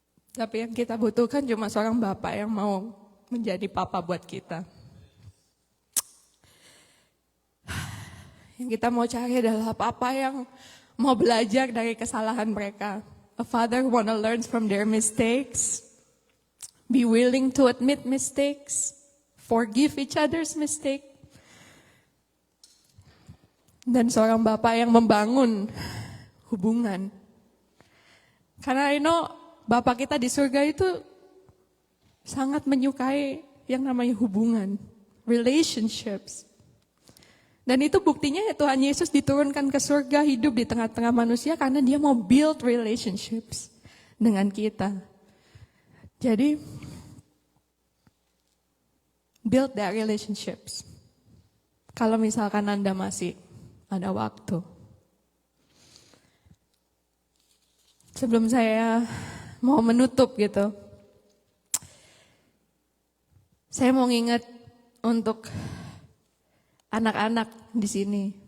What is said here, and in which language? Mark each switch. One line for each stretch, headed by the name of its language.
Indonesian: Tapi yang kita butuhkan cuma seorang bapak yang mau menjadi papa buat kita. Yang kita mau cari adalah papa yang mau belajar dari kesalahan mereka.
English: A father who wanna learn from their mistakes. Be willing to admit mistakes. Forgive each other's mistake.
Indonesian: Dan seorang bapak yang membangun hubungan. Karena I know Bapak kita di surga itu sangat menyukai yang namanya hubungan, relationships. Dan itu buktinya ya Tuhan Yesus diturunkan ke surga, hidup di tengah-tengah manusia karena dia mau
English: build relationships
Indonesian: dengan kita.
English: Jadi, build that relationships.
Indonesian: Kalau misalkan Anda masih ada waktu. Sebelum saya mau menutup gitu. Saya mau nginget untuk anak-anak di sini.